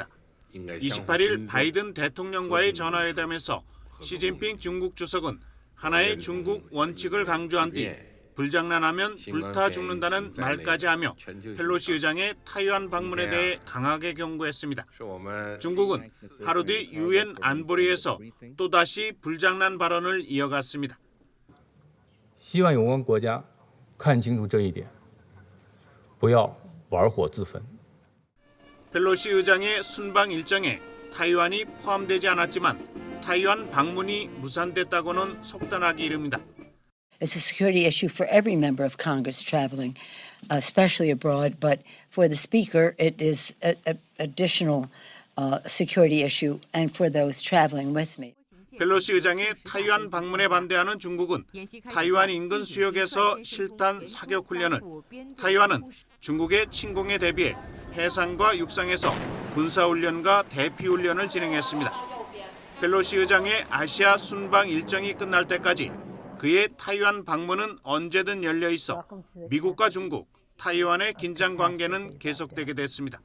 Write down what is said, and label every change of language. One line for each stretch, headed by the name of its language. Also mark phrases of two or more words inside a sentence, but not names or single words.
Korean: 28일 바이든 대통령과의 전화회담에서 시진핑 중국 주석은 하나의 중국 원칙을 강조한 뒤 불장난하면 불타 죽는다는 말까지 하며 펠로시 의장의 타이완 방문에 대해 강하게 경고했습니다. 중국은 하루 뒤 유엔 안보리에서 또다시 불장난 발언을 이어갔습니다.
Chinese: 希望有关国家看清楚这一点，不要玩火自焚。
Korean: 펠로시 의장의 순방 일정에 타이완이 포함되지 않았지만 타이완 방문이 무산됐다고는 속단하기 이릅니다.
English: It's a security issue for every member of Congress traveling, especially abroad. But for the Speaker, it is an additional security issue, and for those traveling with me.
Korean: 펠로시 의장의 타이완 방문에 반대하는 중국은 타이완 인근 수역에서 실탄 사격 훈련을, 타이완은 중국의 침공에 대비해 해상과 육상에서 군사훈련과 대피훈련을 진행했습니다. 펠로시 의장의 아시아 순방 일정이 끝날 때까지 그의 타이완 방문은 언제든 열려 있어 미국과 중국, 타이완의 긴장 관계는 계속되게 됐습니다.